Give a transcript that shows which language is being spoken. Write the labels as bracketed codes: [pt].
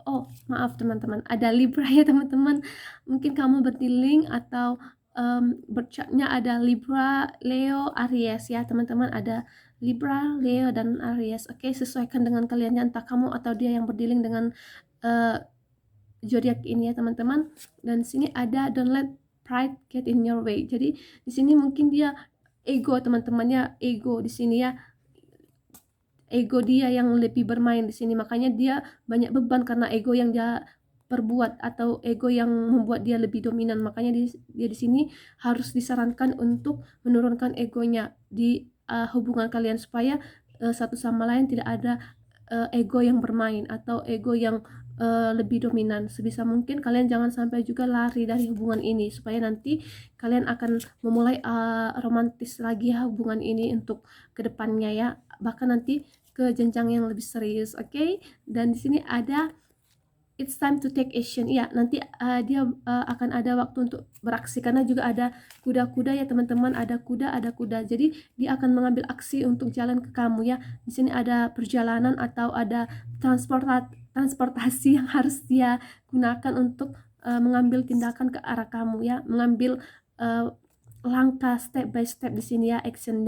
[id] Oh maaf teman-teman, ada Libra ya teman-teman, mungkin kamu berdiling atau berchartnya ada Libra, Leo, Aries ya teman-teman, ada Libra, Leo, dan Aries. Oke, sesuaikan dengan kalian, entah kamu atau dia yang berdiling dengan zodiak ini ya teman-teman. Dan sini ada [en] don't let pride get in your way. [id] Jadi di sini mungkin dia ego teman-temannya, ego di sini ya, ego dia yang lebih bermain di sini, makanya dia banyak beban karena ego yang dia perbuat atau ego yang membuat dia lebih dominan. Makanya dia di sini harus disarankan untuk menurunkan egonya di hubungan kalian, supaya satu sama lain tidak ada ego yang bermain atau ego yang lebih dominan. Sebisa mungkin kalian jangan sampai juga lari dari hubungan ini, supaya nanti kalian akan memulai romantis lagi ya hubungan ini untuk kedepannya ya, bahkan nanti ke jenjang yang lebih serius. Oke? Dan di sini ada [en] it's time to take action. [id] Ya, nanti dia akan ada waktu untuk beraksi, karena juga ada kuda-kuda ya teman-teman, ada kuda. Jadi dia akan mengambil aksi untuk jalan ke kamu ya. Di sini ada perjalanan atau ada transportasi yang harus dia gunakan untuk mengambil tindakan ke arah kamu ya, mengambil langkah [en] step by step [id] di sini ya, action.